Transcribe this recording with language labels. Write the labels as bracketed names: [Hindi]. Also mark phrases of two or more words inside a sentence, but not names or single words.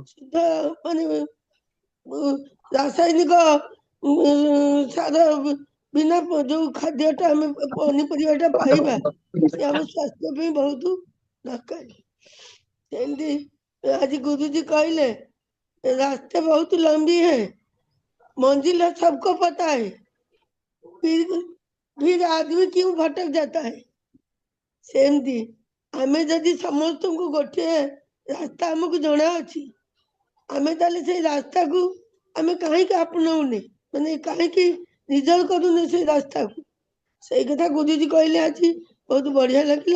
[Odia] ଶୁଦ୍ଧ, ମାନେ ରାସାୟନିକ ସାର ବିନା ଯୋଉ ଖାଦ୍ୟଟା ଆମେ ପନିପରିବାଟା ପାଇବା, ସେ ଆମ ସ୍ୱାସ୍ଥ୍ୟ ପାଇଁ ବହୁତ ଦରକାର। ସେମିତି ଆଜି ଗୁରୁଜୀ କହିଲେ, [Hindi] रास्ता बहुत लम्बी है, मंजिल सबको पता है, फिर फिर आदमी क्यों भटक जाता है। [Odia] ସେମିତି ଆମେ ଯଦି ସମସ୍ତଙ୍କୁ ଗୋଟିଏ ରାସ୍ତା ଆମକୁ ଜଣା ଅଛି, ଆମେ ତାହେଲେ ସେଇ ରାସ୍ତାକୁ ଆମେ କାହିଁକି ଆପଣଉନେ, ମାନେ କାହିଁକି ରିଜର୍ଭ କରୁନେ ସେଇ ରାସ୍ତାକୁ। ସେଇ କଥା ଗୁରୁଜୀ କହିଲେ ଆଜି, ବହୁତ ବଢିଆ ଲାଗିଲା।